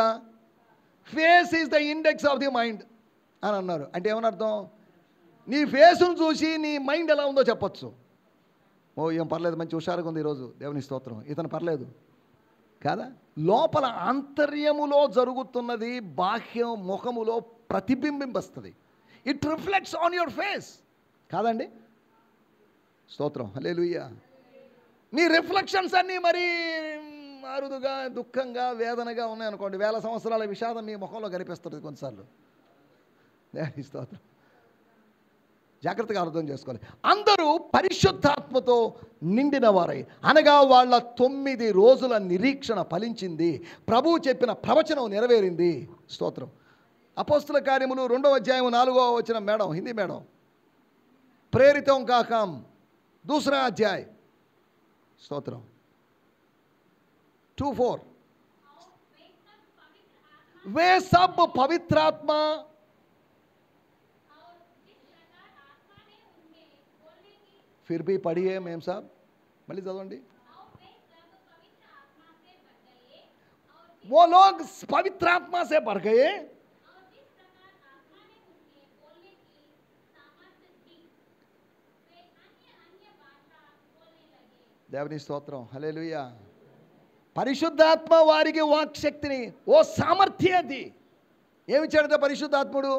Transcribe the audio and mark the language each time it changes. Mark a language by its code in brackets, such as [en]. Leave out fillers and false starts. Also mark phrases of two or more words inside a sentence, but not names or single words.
[en] face is the index of the mind [te] అని అన్నారు. అంటే ఏమని అర్థం? నీ ఫేస్ను చూసి నీ మైండ్ ఎలా ఉందో చెప్పచ్చు. ఓ ఏం పర్లేదు, మంచి హుషారుగా ఉంది ఈరోజు, దేవుని స్తోత్రం, ఇతను పర్లేదు కాదా? లోపల ఆంతర్యములో జరుగుతున్నది బాహ్యం ముఖములో ప్రతిబింబిస్తుంది. [en] it reflects on your face [te] కాదండి? స్తోత్రం, హల్లెలూయా. నీ రిఫ్లెక్షన్స్ అన్నీ మరీ అరుదుగా, దుఃఖంగా, వేదనగా ఉన్నాయనుకోండి, 1000 సంవత్సరాల విషాదం మీ ముఖంలో కనిపిస్తుంది కొన్నిసార్లు. దేవుని స్తోత్రం. జాగ్రత్తగా అర్థం చేసుకోవాలి. అందరూ పరిశుద్ధాత్మతో నిండిన వారై, అనగా వాళ్ళ 9 రోజుల నిరీక్షణ ఫలించింది. ప్రభువు చెప్పిన ప్రవచనం నెరవేరింది. స్తోత్రం. అపోస్తుల కార్యములు 2వ అధ్యాయం 4వ వచనం మేడం, హిందీ మేడం, [hi] प्रेरितों का काम 2रा अध्याय, स्तोत्रम 2:4, वे सब पवित्र आत्मा फिर भी पढ़िए मेम साहब, [te] मళ్ళీ చదవండి. [hi] वो लोग पवित्र आत्मा से भर गए [te] దేవుని స్తోత్రం, హల్లెలూయా. పరిశుద్ధాత్మ వారికి వాక్శక్తిని, ఓ సామర్థ్యాన్ని ఏమిచ్చాడట పరిశుద్ధాత్ముడు?